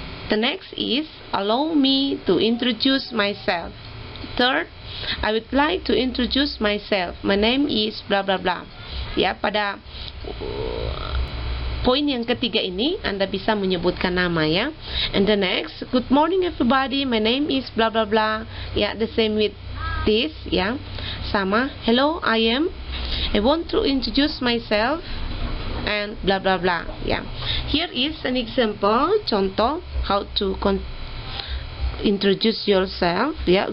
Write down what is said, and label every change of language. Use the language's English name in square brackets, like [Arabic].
[English] The next is, allow me to introduce myself. Third, I would like to introduce myself. My name is blah blah blah. [Indonesian] Pada poin yang ketiga ini Anda bisa menyebutkan nama [English] And the next, good morning everybody. My name is blah blah blah. The same with this sama. Hello, I want to introduce myself. and blah blah blah. Yeah. Here is an example, contoh how to introduce yourself. Yeah.